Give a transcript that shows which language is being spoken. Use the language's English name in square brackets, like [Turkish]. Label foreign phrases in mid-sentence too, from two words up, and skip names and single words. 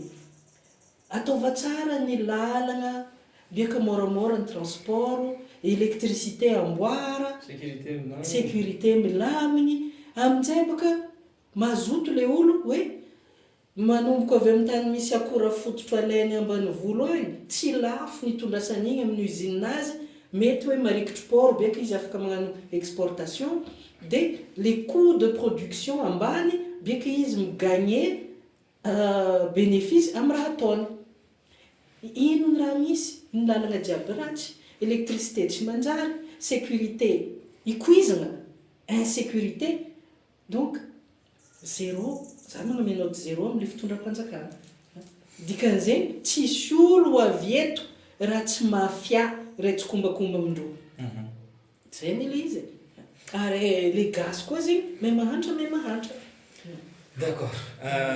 [Malagasy] ataova tsara ny lalagna biaka moramora ny [French] transport électricité [Malagasy] amboara sécurité milaminy amin'izay boka mazoto le olo hoe manomboka avy amin'ny tany misy akora fototra alainy ambany volo agny tsy lafo ny tondrasan'igny amin'ny usine-nazy mety hoe marikitry port biaka izy afaka magnano exportation dia [French] les coûts de production [Malagasy] ambany biaka izy migagné bénéfice amin'ny raha ataony ino ny raha misy ny lalagna jiaby ratsy électricité tsy manjary sécurité ikuizagna [French] insécurité donc zéro [Malagasy] za magnamenao zéro amin'le fitondram-panjakana dikan'izegny tsisy olo ho avy eto raha tsy mafia raha tsy kombakomba amindreo zay ny le izy ary le gasy koa zegny may mahantra